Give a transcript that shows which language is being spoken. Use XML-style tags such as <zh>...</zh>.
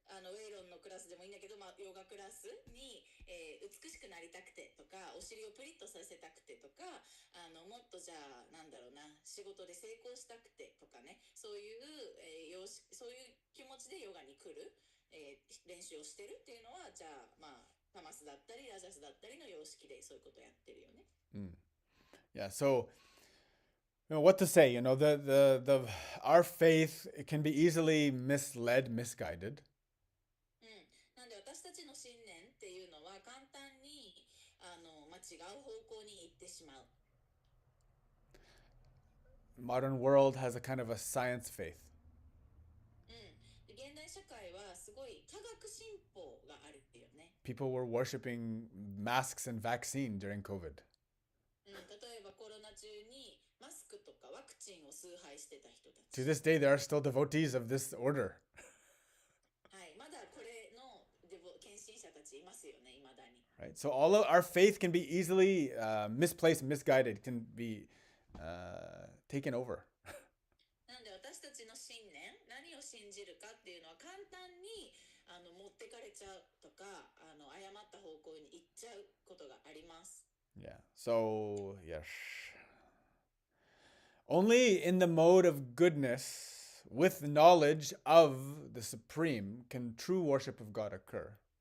<ja>ウェイロンのクラスでもいいんだけど、ヨガクラスに、美しくなりたくてとか、お尻をプリッとさせたくてとか、もっとじゃあ、なんだろうな、仕事で成功したくてとかね、そういう、そういう気持ちでヨガに来る、練習をしてるっていうのは、じゃあ、タマスだったり、ラジャスだったりの様式でそういうことをやってるよね。</ja> <en>Yeah, so what to say, our faith can be easily misled, misguided.</en> <ja>なんで私たちの信念っていうのは簡単に違う方向に行ってしまう。</ja> <en>Modern world has a kind of a science faith.</en> <ja>現代社会はすごい科学進歩があるっていうね。</ja> <en>People were worshiping masks and vaccine during COVID.</en> <ja>例えばコロナ中にマスクとかワクチンを崇拝してた人たち。</ja> <en>To this day, there are still devotees of this order.</en> <ja>はい、まだこれの献身者たちいますよね、未だに。</ja> <en>Right? So all of our faith can be easily misplaced, misguided, can be taken over.</en> <ja>なんで私たちの信念、何を信じるかっていうのは簡単に持ってかれちゃうとか誤った方向に行っちゃうことがあります。</ja> <en>Yeah. So, yes. Only in the mode of goodness, with knowledge of the Supreme, can true worship of God occur.</en>